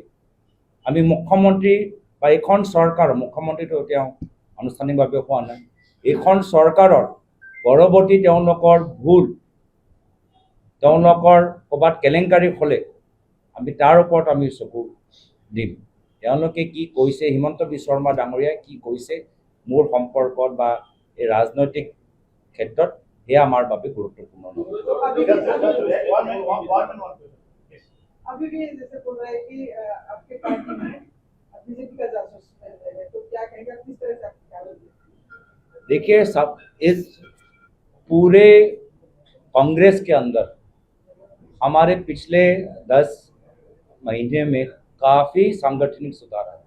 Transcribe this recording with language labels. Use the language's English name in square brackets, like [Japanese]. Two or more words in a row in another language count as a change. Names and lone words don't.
[Assamese] আমি মুখ্যমন্ত্ৰী বা এইখন চৰকাৰৰ, মুখ্যমন্ত্ৰীটো তেওঁ আনুষ্ঠানিকভাৱে হোৱা নাই, এইখন চৰকাৰৰ পৰৱৰ্তী তেওঁলোকৰ ভুল, তেওঁলোকৰ ক'ৰবাত কেলেংকাৰী হ'লে আমি তাৰ ওপৰত আমি চকু দিম। তেওঁলোকে কি কৈছে, হিমন্ত বিশ্ব শৰ্মা ডাঙৰীয়াই কি কৈছে মোৰ সম্পৰ্কত বা এই ৰাজনৈতিক ক্ষেত্ৰত, সেয়া আমাৰ বাবে গুৰুত্বপূৰ্ণ নহয়। [Hindi] अभी भी जैसे बोल रहा है कि आपके पार्टी में बीजेपी का जासूस है, तो क्या कहेंगे, किस तरह से आप क्या बोलेंगे? देखिए, सब इस पूरे कांग्रेस के अंदर हमारे पिछले 10 महीने में काफ़ी सांगठनिक सुधार है।